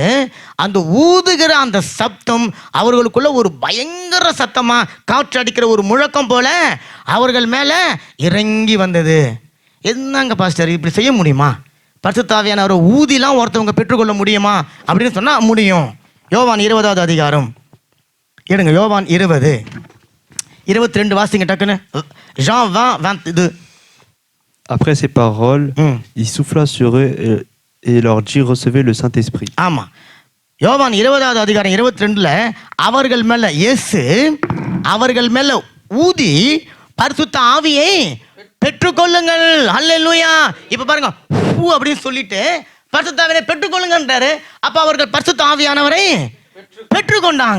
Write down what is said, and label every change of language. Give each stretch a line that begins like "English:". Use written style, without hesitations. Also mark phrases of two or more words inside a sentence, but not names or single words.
Tamil: அந்த ஊதுகிற அந்த சத்தம் அவர்களுக்குள்ள ஒரு பயங்கர சத்தமாக காற்று அடிக்கிற ஒரு முழக்கம் போல அவர்கள் மேலே இறங்கி வந்தது. என்னங்க பாஸ்டர் இப்படி செய்ய முடியுமா? பரிசுத்த ஆவியானவரை ஊதிலாம் ஒருத்தவங்க பெற்றுக்கொள்ள முடியுமா அப்படின்னு சொன்னா முடியும். யோவான் 20வது அதிகாரம் எடுங்க. யோவான் 20:22 வாசிங்க டக்குன்னு.
French: Jean 20:22. Après ces paroles, il souffla sur eux et leur dit recevez le Saint-Esprit.
Tamil: ஆமா, யோவான் 20வது அதிகாரம் 22ல அவர்கள் மேல இயேசு அவர்கள் மேல ஊதி பரிசுத்த ஆவியை பெற்றுக்கொள்ளுங்கள். அல்லேலூயா. இப்ப பாருங்க, பூ அப்படின்னு சொல்லிட்டு பரிசுத்த ஆவியை பெற்றுக்கொள்ளுங்கன்றாரு. அப்ப அவர்கள் பரிசுத்த ஆவியானவரை பெற்றுக்கொண்டாங்க.